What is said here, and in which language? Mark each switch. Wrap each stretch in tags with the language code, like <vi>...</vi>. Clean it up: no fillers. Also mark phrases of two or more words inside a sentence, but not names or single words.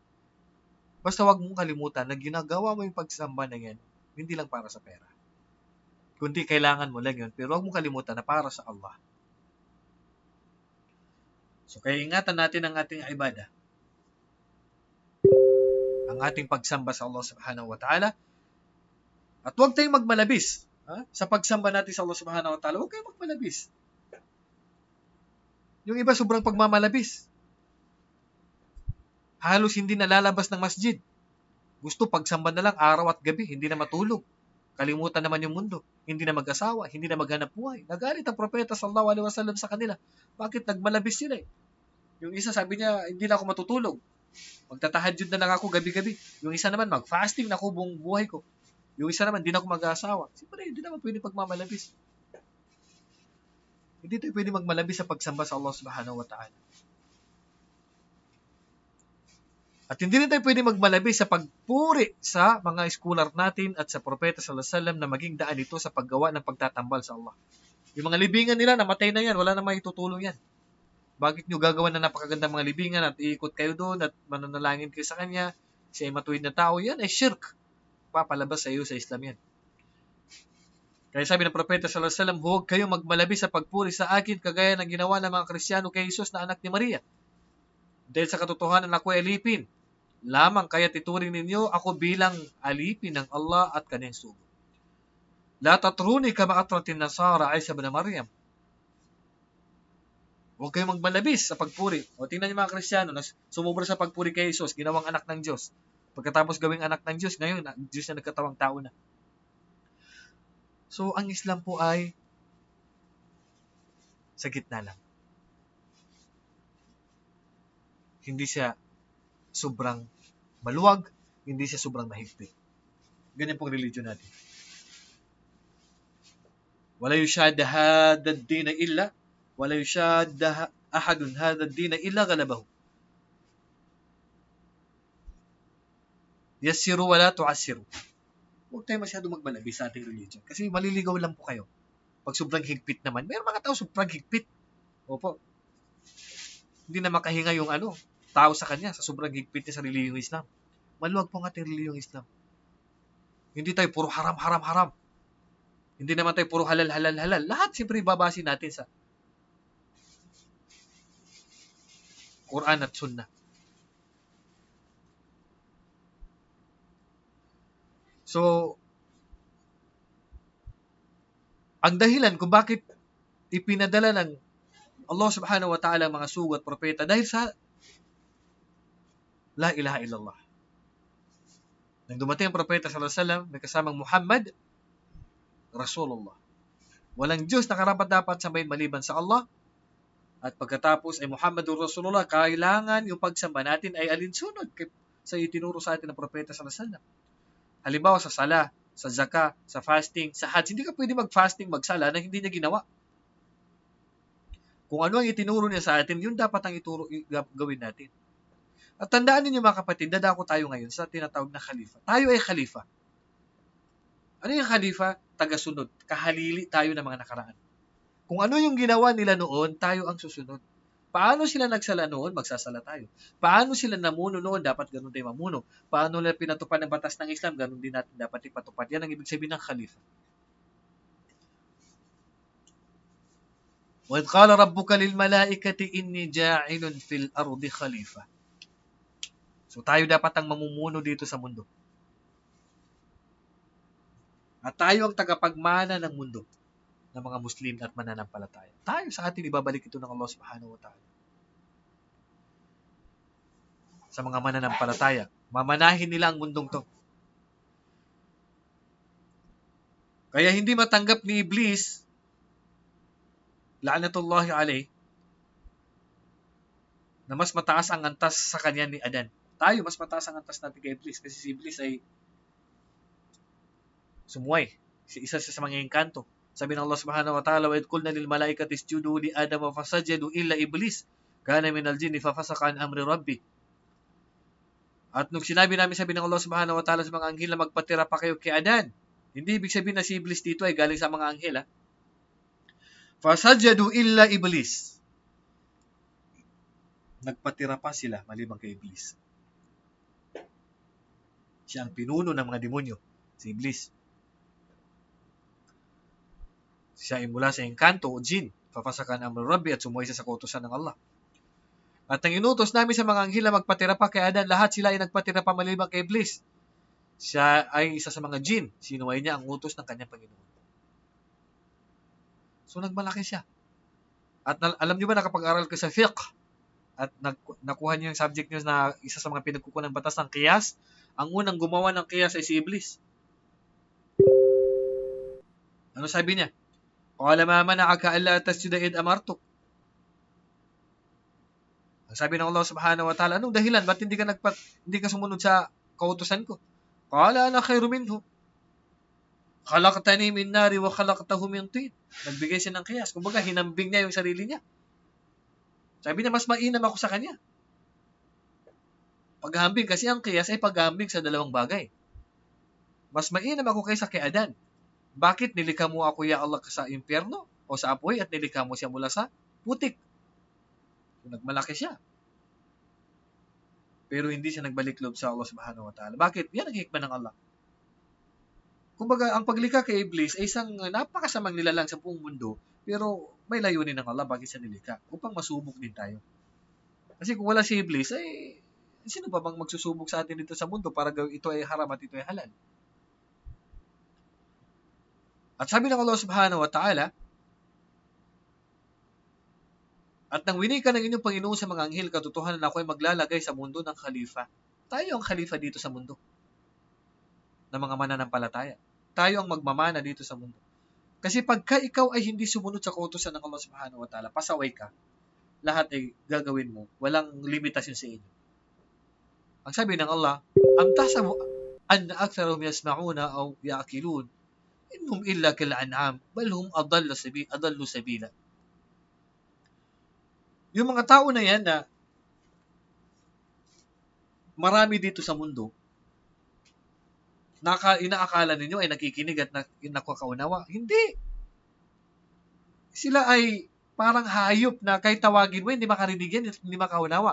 <tl>Basta wag mong kalimutan na ginagawa mo yung pagsamba na yan, hindi lang para sa pera. Kundi kailangan mo lang yun, pero wag mong kalimutan na para sa Allah. So, kaya ingatan natin ang ating ibadah. Ang ating pagsamba sa Allah</tl> <ar>سبحانه وتعالى.</ar> <tl>At huwag tayong magmalabis. Sa pagsamba natin sa Allah</tl> <ar>سبحانه وتعالى,</ar> <tl>huwag tayong magmalabis. Yung iba sobrang pagmamalabis. Halos hindi nalalabas ng masjid. Gusto pagsamba na lang araw at gabi, hindi na matulog. Kalimutan naman yung mundo. Hindi na mag-asawa, hindi na maghanap buhay. Nagalit ang propeta</tl> <ar>صلى الله عليه وسلم</ar> <tl>sa kanila. Bakit nagmalabis sila eh? Yung isa sabi niya, hindi na ako matutulog. Magtatahajjud na lang ako gabi-gabi. Yung isa naman, mag-fasting na ako buong buhay ko. Yung isa naman, hindi na ako mag-asawa. Siyempre, hindi naman pwede pagmamalabis. Hindi tayo pwede magmalabis sa pagsamba sa Allah</tl> <ar>سبحانه وتعالى.</ar> <tl>At hindi rin tayo pwede magmalabi sa pagpuri sa mga scholar natin at sa propeta</tl> <ar>صلى الله عليه وسلم</ar> <tl>na maging daan ito sa paggawa ng pagtatambal sa Allah. Yung mga libingan nila, namatay na yan. Wala na maitutulong yan. Bakit nyo gagawa na napakagandang mga libingan at iikot kayo doon at mananalangin kayo sa kanya? Siya ay matuwid na tao. Yan ay shirk. Papalabas sa iyo sa Islam yan. Kaya sabi ng propeta</tl> <ar>صلى الله عليه وسلم,</ar> <tl>huwag kayong magmalabi sa pagpuri sa akin kagaya ng ginawa ng mga Kristiyano kay Jesus na anak ni Maria. Dahil sa katotohanan ako ay alipin. Lamang kaya tituring ninyo ako bilang alipin ng Allah at kanyang sugo.</tl> <ar>لا تطروني كما أطرت النصارى عيسى ابن مريم.</ar> <tl>Huwag kayong magmalabis sa pagpuri. O tingnan niyo mga Kristiyano, sumubra sa pagpuri kay Jesus, ginawang anak ng Diyos. Pagkatapos gawing anak ng Diyos, ngayon, Diyos na nagkatawang tao na. So, ang Islam po ay sa gitna lang. Hindi siya sobrang maluwag, hindi siya sobrang mahigpit. Ganyan pong religion natin.</tl> <ar>ولا يشاد هذا الدين إلا ولا يشاد أحد هذا الدين إلا غلبه. يسروا ولا تعسروا.</ar> <tl>Huwag tayo masyado magmalabi sa ating religion. Kasi maliligaw lang po kayo. Pag sobrang higpit naman, mayroon mga tao sobrang higpit. Opo. Hindi na makahinga yung tao sa kanya sa sobrang higpit niya sa reliyong Islam. Maluwag po ang ating reliyong Islam. Hindi tayo puro haram. Hindi naman tayo puro halal. Lahat siyempre babasin natin sa Quran at Sunnah. So, ang dahilan kung bakit ipinadala ng Allah</tl> <ar>سبحانه وتعالى</ar> <tl>ang mga sugo at propeta dahil sa</tl> <ar>لا إله إلا الله.</ar> <tl>Nang dumating ang propeta</tl> <ar>صلى الله عليه وسلم,</ar> <tl>may kasamang Muhammad, Rasulullah. Walang Diyos na karapat-dapat sambahin maliban sa Allah. At pagkatapos ay</tl> <ar>محمد رسول الله,</ar> <tl>kailangan yung pagsamba natin ay alinsunod sa itinuro sa atin ng propeta</tl> <ar>صلى الله عليه وسلم.</ar> <tl>Halimbawa sa sala, sa zakah, sa fasting, sa hajj, hindi ka pwede mag-fasting, magsala na hindi niya ginawa. Kung ano ang itinuro niya sa atin, yun dapat ang gawin natin. At tandaan ninyo mga kapatid, dadako tayo ngayon sa tinatawag na khalifa. Tayo ay khalifa. Ano yung khalifa? Tagasunod. Kahalili tayo ng mga nakaraan. Kung ano yung ginawa nila noon, tayo ang susunod. Paano sila nagsala noon, magsasala tayo. Paano sila namuno noon, dapat ganun tayo mamuno. Paano nila pinatupad ng batas ng Islam, ganun din natin dapat ipatupad. Yan ang ibig sabihin ng khalifa.</tl> <ar>وَإِذْ قَالَ رَبُّكَ لِلْمَلَائِكَةِ إِنِّي جَاعِلٌ فِي الْأَرْضِ خَلِيفَةً.</ar> <tl>So tayo dapat ang mamumuno dito sa mundo. At tayo ang tagapagmana ng mundo ng mga Muslim at mananampalataya. Tayo sa atin ibabalik ito ng Allah</tl> <ar>سبحانه وتعالى.</ar> <tl>Sa mga mananampalataya, mamanahin nila ang mundong to. Kaya hindi matanggap ni Iblis,</tl> <ar>لعنة الله عليه,</ar> <tl>na mas mataas ang antas sa kanya ni Adan. Tayo, mas mataas ang antas natin kay Iblis kasi si Iblis ay sumuway. Isa sa mga engkanto. Sabi ng Allah</tl> <ar>سبحانه وتعالى, وَإِذْ قُلْنَا لِلْمَلَائِكَةِ اسْجُدُوا لِآدَمَ فَسَجَدُوا إِلَّا إِبْلِيسَ كَانَ مِنَ الْجِنِّ فَفَسَقَ عَنْ أَمْرِ رَبِّهِ.</ar> <tl>At nung sinabi namin, sabi ng Allah</tl> <ar>سبحانه وتعالى</ar> <tl>sa mga anghel na magpatira pa kayo kay Adan, hindi ibig sabihin na si Iblis dito ay galing sa mga anghel.</tl> <ar>فَسَجَدُوا إِلَّا إِبْلِيسَ.</ar> <tl>Nagpatira pa sila maliban kay Iblis. Siya ang pinuno ng mga demonyo, si Iblis. Siya ay mula sa engkanto o jin,</tl> <ar>ففسق عن أمر ربه</ar> <tl>at sumuway sa kautusan ng Allah. At ang inutos namin sa mga anghel na magpatira pa kay Adan, lahat sila ay nagpatira pa maliban kay Iblis. Siya ay isa sa mga jin, sinuway niya ang utos ng kanyang Panginoon. So nagmalaki siya. At alam niyo ba, nakapag-aral ko sa fiqh at nakuha niyo yung subject niyo na isa sa mga pinagkukunan ng batas ng qiyas, ang unang gumawa ng qiyas ay si Iblis. Ano sabi niya?</tl> <ar>قَالَ مَا مَنَعَكَ أَلَّا تَسْجُدَ إِذْ أَمَرْتُكَ.</ar> <tl>Ang sabi ng Allah</tl> <ar>سبحانه وتعالى,</ar> <tl>anong dahilan? Ba't hindi ka sumunod sa kautusan ko?</tl> <ar>قَالَ أَنَا خَيْرٌ مِنْهُ خَلَقْتَنِي مِنْ نَارٍ وَخَلَقْتَهُ مِنْ طِينٍ.</ar> <tl>Nagbigay siya ng qiyas. Kumbaga, hinambing niya yung sarili niya. Sabi niya, mas mainam ako sa kanya. Paghambing, kasi ang qiyas ay paghambing sa dalawang bagay. Mas mainam ako kaysa kay Adan. Bakit nilikha mo ako,</tl> <ar>يا الله,</ar> <tl>sa impyerno o sa apoy at nilikha mo siya mula sa putik? Nagmalaki siya. Pero hindi siya nagbalik loob sa Allah</tl> <ar>سبحانه وتعالى.</ar> <tl>Bakit? Yan ang hikmah ng Allah. Kumbaga, ang paglikha kay Iblis ay isang napakasamang nilalang sa buong mundo, pero may layunin ng Allah bakit siya nilikha, upang masubok din tayo. Kasi kung wala si Iblis, ay sino ba bang magsusubok sa atin dito sa mundo para gawin ito ay haram at ito ay halal? At sabi ng Allah</tl> <ar>سبحانه وتعالى,</ar> <tl>at nang winika ng inyong Panginoon sa mga anghel, katotohanan na ako ay maglalagay sa mundo ng khalifa. Tayo ang khalifa dito sa mundo ng mga mananampalataya. Tayo ang magmamana dito sa mundo. Kasi pagka ikaw ay hindi sumunod sa kautusan ng Allah</tl> <ar>سبحانه وتعالى,</ar> <tl>pasaway ka, lahat ay gagawin mo. Walang limitasyon sa inyo. Ang sabi ng Allah,</tl> <ar>أم تحسب أن أكثرهم يسمعون أو يعقلون إن هم إلا كالأنعام بل هم أضل سبيلا.</ar> <tl>Yung mga tao na yan na marami dito sa mundo, inaakala ninyo ay nakikinig at nakakaunawa. Hindi. Sila ay parang hayop na kahit tawagin mo, hindi makarinig yan, hindi makaunawa.</tl>